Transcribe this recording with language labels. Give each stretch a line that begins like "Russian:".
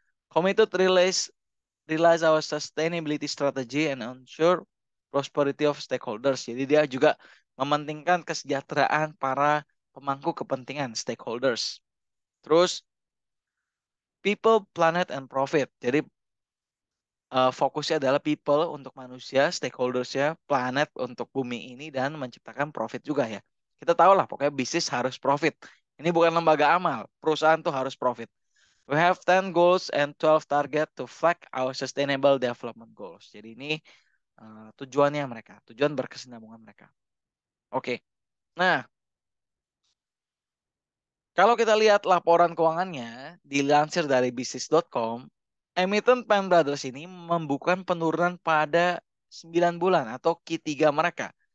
English: Committed realize our sustainability strategy and ensure prosperity of stakeholders.
Indonesian: Jadi dia juga mementingkan kesejahteraan para pemangku kepentingan stakeholders.
English: Terus people, planet, and profit.
Indonesian: Jadi fokusnya adalah people untuk manusia, stakeholdersnya, planet untuk bumi ini, dan menciptakan profit juga ya. Kita tahu lah, pokoknya bisnis harus profit. Ini bukan lembaga amal, perusahaan tuh harus profit.
English: We have 10 goals and 12 target to flag our sustainable development goals.
Indonesian: Jadi ini tujuannya mereka, tujuan berkesinambungan mereka. Oke, nah kalau kita lihat laporan keuangannya, dilansir dari bisnis.com, emiten Penn Brothers ini membukukan penurunan pada 9 bulan atau Q3 mereka.